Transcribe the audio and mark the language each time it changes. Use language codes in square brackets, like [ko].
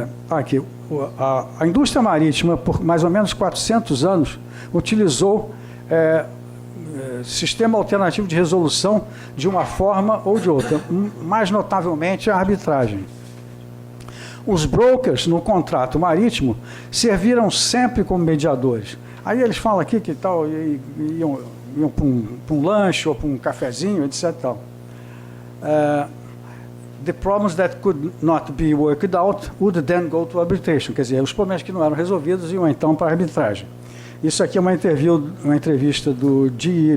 [pt] Aqui, a indústria marítima, por mais ou menos 400 anos, utilizou sistema alternativo de resolução de uma forma ou de outra, mais notavelmente a arbitragem. Os brokers no contrato marítimo serviram sempre como mediadores. Aí eles falam aqui que tal, iam para um lanche ou para um cafezinho, etc. [en] The problems that could not be worked out would then go to arbitration. [pt] Quer dizer, os problemas que não eram resolvidos iam então para a arbitragem. Isso aqui é uma entrevista do G.E.